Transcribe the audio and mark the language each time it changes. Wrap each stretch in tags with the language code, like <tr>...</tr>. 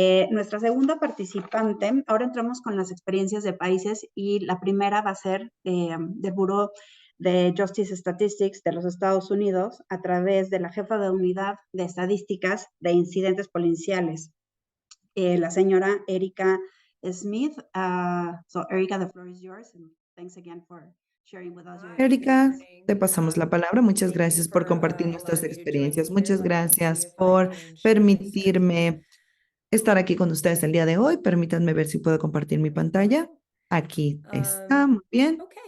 <es>Nuestra segunda participante, ahora entramos con las experiencias de países y la primera va a ser del Bureau de Justice Statistics de los Estados Unidos a través de la jefa de unidad de estadísticas de incidentes policiales, la señora Erika Smith.</es> <en>So Erika, the floor is yours, and thanks again for sharing with us your Erika, experience.</en> <es>te pasamos la palabra. Muchas gracias por compartir nuestras experiencias. Muchas gracias por permitirme estar aquí con ustedes el día de hoy. Permítanme ver si puedo compartir mi pantalla. Aquí está, muy bien.</es>